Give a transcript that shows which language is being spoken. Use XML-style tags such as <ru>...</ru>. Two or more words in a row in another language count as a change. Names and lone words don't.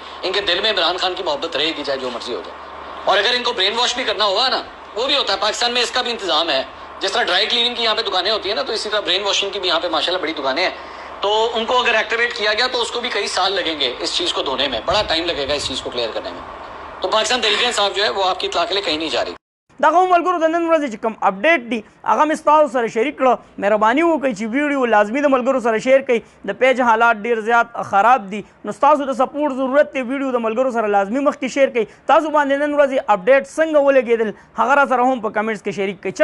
<ur>ان کے دل میں عمران خان کی محبت رہے گی، چاہے جو مرضی ہو جائے. اور اگر ان کو</ur> <en>brain wash</en> <ur>بھی کرنا ہوگا نا، وہ بھی ہوتا ہے. پاکستان میں اس کا بھی انتظام ہے. جس طرح</ur> <en>dry cleaning</en> <ur>کی یہاں پہ دکانیں ہوتی ہیں نا، تو اسی طرح</ur> <en>brain washing</en> <ur>کی بھی یہاں پہ ماشاءاللہ بڑی دکانیں ہیں. تو ان کو اگر ایکٹیویٹ کیا گیا تو اس کو بھی کئی سال لگیں گے اس چیز کو دھونے میں، بڑا ٹائم لگے گا اس چیز کو کلیئر کرنے میں. تو پاکستان تحریک انصاف جو ہے وہ آپ کی اطلاع کے لیے کہیں نہیں جا رہی.</ur> <ps>دغه ملګرو د نن ورځې چې کوم اپډیټ دی هغه مې ستاسو سره شریک کړه. مهرباني وکړئ چې ویډیو لازمي د ملګرو سره شیر کړئ. د پیج حالات ډیر زیات خراب دي، نو ستاسو د سپورټ ضرورت دی. ویډیو د ملګرو سره لازمي مخکې شیر کړئ. تاسو باندې نن ورځې اپډیټ څنګه ولګېدل هغه را سره هم په کمنټس کې شریک کړئ.</ps>